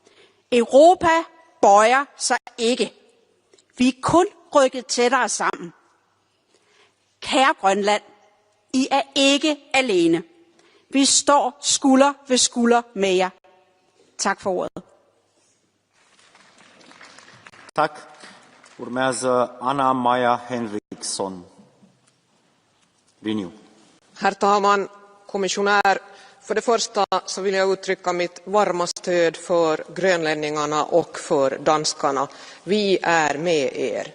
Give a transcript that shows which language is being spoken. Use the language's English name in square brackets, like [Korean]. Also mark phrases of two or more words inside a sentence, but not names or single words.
[Danish] Europa bøjer sig ikke Vi er kun rykket tættere sammen. Kære Grønland, I er ikke alene. Vi står skulder ved skulder med jer. Tak for ordet. Tak. [Romanian] Urmează Anna Maja Henriksson. Renew. [Swedish] Herr talman, kommissionär, för det första så vill jag uttrycka mitt varma stöd för grönlänningarna och för danskarna. Vi är med er.